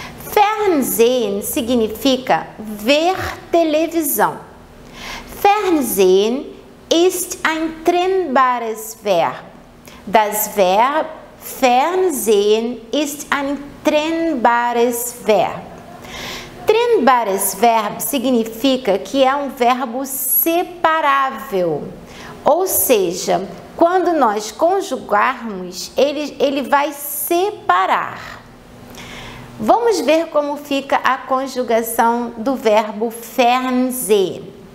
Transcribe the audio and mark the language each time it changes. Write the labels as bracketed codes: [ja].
[pt] Fernsehen significa ver televisão. [de] Fernsehen ist ein trennbares Verb. Das Verb Fernsehen ist ein trennbares Verb. [pt] Trennbares Verb significa que é um verbo separável, ou seja, quando nós conjugarmos, ele vai separar. Vamos ver como fica a conjugação do verbo Fernsehen.